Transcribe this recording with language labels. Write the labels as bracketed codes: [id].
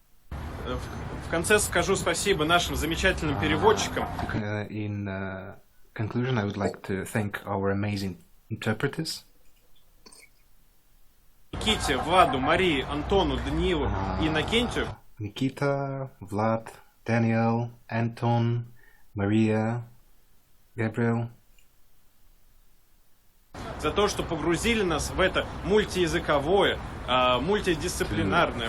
[ru] В конце скажу спасибо нашим замечательным переводчикам. [en] In conclusion, I would like to thank our amazing interpreters. [ru] Никите, Владу, Марии, Антону, Даниилу и Иннокентию. [en] Nikita, Vlad, Daniel, Anton, Maria, Gabriel. [ru] За то, что погрузили нас в это мультиязыковое, мультидисциплинарное.